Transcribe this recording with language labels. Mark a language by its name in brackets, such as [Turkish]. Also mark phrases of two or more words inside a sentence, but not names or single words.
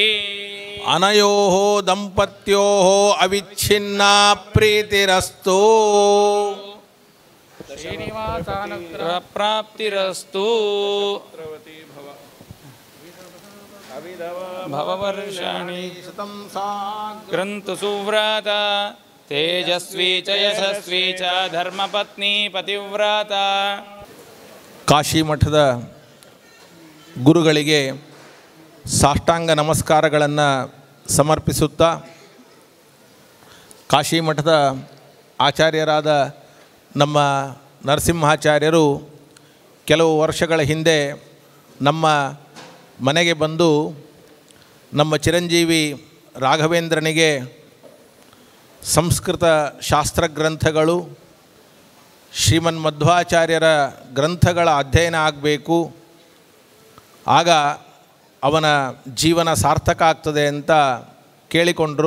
[Sanskrit] ಅನಯೋಃ ದಂಪತ್ಯೋಃ ಅವಿಚ್ಛಿನ್ನಾ ಪ್ರೀತಿರಸ್ತು. ಶ್ರೀನಿವಾಸಾನುಗ್ರಹ ಪ್ರಾಪ್ತಿರಸ್ತು. ಭವವರ್ಷಾಣಿ ಗ್ರಂಥು ಸುವ್ರತ ತೇಜಸ್ವಿ ಚ ಯಶಸ್ವಿ ಚ ಧರ್ಮಪತ್ನಿ ಪತಿವ್ರತ. [Kannada] ಕಾಶಿ ಮಠದ ಗುರುಗಳಿಗೆ ಸಾಷ್ಟಾಂಗ ನಮಸ್ಕಾರಗಳನ್ನು ಸಮರ್ಪಿಸುತ್ತಾ, ಕಾಶಿ ಮಠದ ಆಚಾರ್ಯರಾದ ನಮ್ಮ ನರಸಿಂಹಾಚಾರ್ಯರು ಕೆಲವು ವರ್ಷಗಳ ಹಿಂದೆ ನಮ್ಮ ಮನೆಗೆ ಬಂದು ನಮ್ಮ ಚಿರಂಜೀವಿ ರಾಘವೇಂದ್ರನಿಗೆ ಸಂಸ್ಕೃತ ಶಾಸ್ತ್ರಗ್ರಂಥಗಳು, ಶ್ರೀಮನ್ ಮಧ್ವಾಚಾರ್ಯರ ಗ್ರಂಥಗಳ ಅಧ್ಯಯನ ಆಗಬೇಕು, ಆಗ ಅವನ ಜೀವನ ಸಾರ್ಥಕ ಆಗ್ತದೆ ಅಂತ ಕೇಳಿಕೊಂಡರು.